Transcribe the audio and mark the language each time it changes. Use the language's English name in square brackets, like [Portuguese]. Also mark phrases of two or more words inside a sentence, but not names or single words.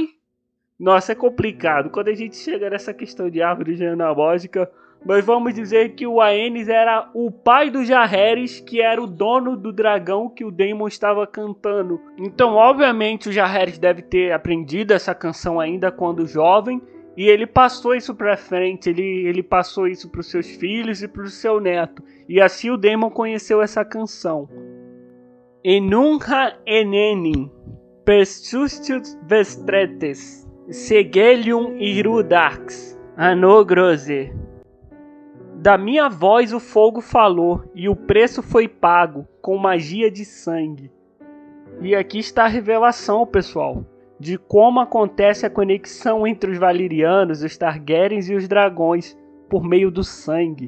[Portuguese] Nossa, é complicado quando a gente chega nessa questão de árvore genealógica, mas vamos dizer que o Aenys era o pai do Jaehaerys, que era o dono do dragão que o Daemon estava cantando. Então, obviamente, o Jaehaerys deve ter aprendido essa canção ainda quando jovem, e ele passou isso para frente, ele passou isso para os seus filhos e para o seu neto. E assim o Daemon conheceu essa canção. Enunha enenin, persustius vestretes, Segelium irudax, anogrose. Da minha voz o fogo falou, e o preço foi pago, com magia de sangue. E aqui está a revelação, pessoal, de como acontece a conexão entre os valirianos, os Targaryens e os dragões, por meio do sangue.